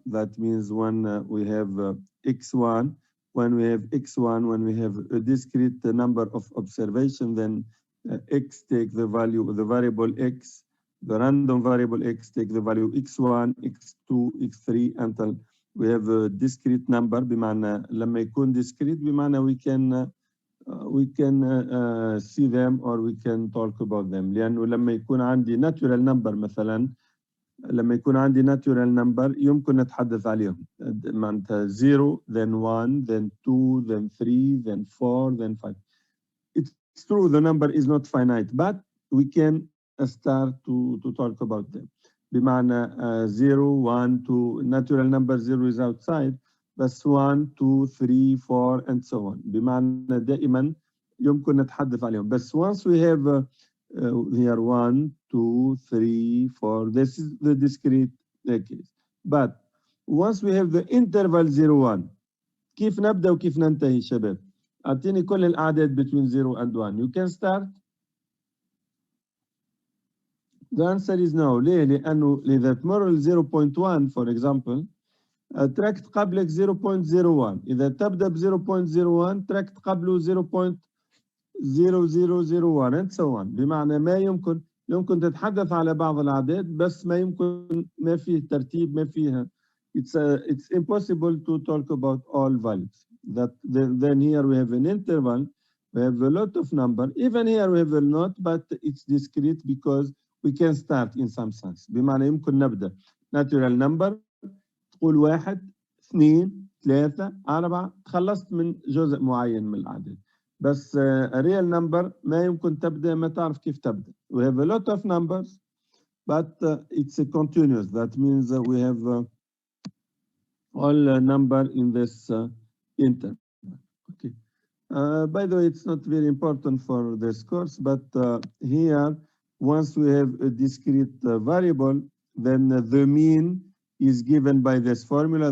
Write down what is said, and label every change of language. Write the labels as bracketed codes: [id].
[en] That means when we have x1, when we have x1, when we have a discrete number of observation, then x take the value of the variable x, the random variable x take the value x1, x2, x3 until we have a discrete number. [ar] بمعنى لما يكون [en] discrete [ar] بمعنى [en] we can see them or we can talk about them. [ar] لأنه لما يكون عندي natural number مثلا، لما يكون عندي natural number يمكن نتحدث عليهم. معناتها [en] 0 then 1 then 2 then 3 then 4 then 5. It's true the number is not finite, but we can start to talk about them. [ar] بمعنى [en] 0 1 2 natural number 0 is outside, [ar] بس [en] 1 2 3 4 and so on. [ar] بمعنى دائما يمكن نتحدث عليهم. بس [en] once we have here 1 2 3 4, this is the discrete case. But once we have the interval 0 1, [ar] كيف نبدأ وكيف ننتهي شباب؟ أعطيني كل الأعداد [en] between 0 and 1. You can start. The answer is no. [ar] ليه؟ لأنه إذا تمر 0.1 [en] for example [ar] تركت قبلك 0.01. إذا تبدأ ب 0.01 تركت قبله 0.0001 [en] and so on. [ar] بمعنى ما يمكن تتحدث على بعض الأعداد بس ما يمكن ما فيه ترتيب ما فيها. [en] It's impossible to talk about all values. Then here we have an interval. We have a lot of number. Even here we have a lot, but it's discrete because we can start in some sense. [ar] بمعنى يمكن نبدأ natural number تقول 1 2 3 4 تخلصت من جزء معين من العدد. بس a real number ما يمكن تبدأ ما تعرف كيف تبدأ. [en] We have a lot of numbers, but it's a continuous. That means we have all number in this interval. Okay. By the way, it's not very important for this course, but here, once we have a discrete variable, then the mean is given by this formula.